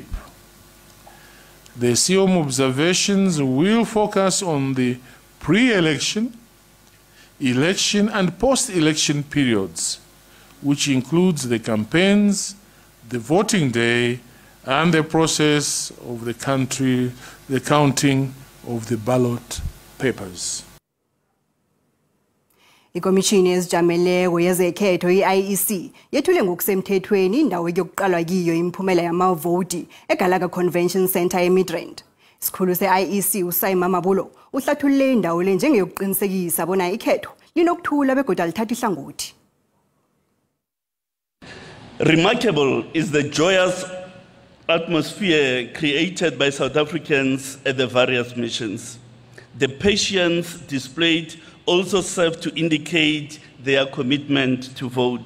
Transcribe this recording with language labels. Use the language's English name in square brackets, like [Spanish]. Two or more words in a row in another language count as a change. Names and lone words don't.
[English] The COM observations will focus on the pre-election, election, and post-election periods, which includes the campaigns, the voting day, and the process of the counting of the ballot papers. [South Ndebele] Ikomishini ezijameleko yezekhetho iIEC yethule ngokusemthethweni indawo yokuqalwa kiyo imiphumela yamavoti eGalaga Convention Center eMidrand. Isikhulu seIEC uSayima Mabulo uhlathulule indawo le njengeyokuqinisekisa bona ikhetho linokuthula begodwa lithatha ihlangothi. [English] Remarkable is the joyous atmosphere created by South Africans at the various missions. The patience displayed also serve to indicate their commitment to vote.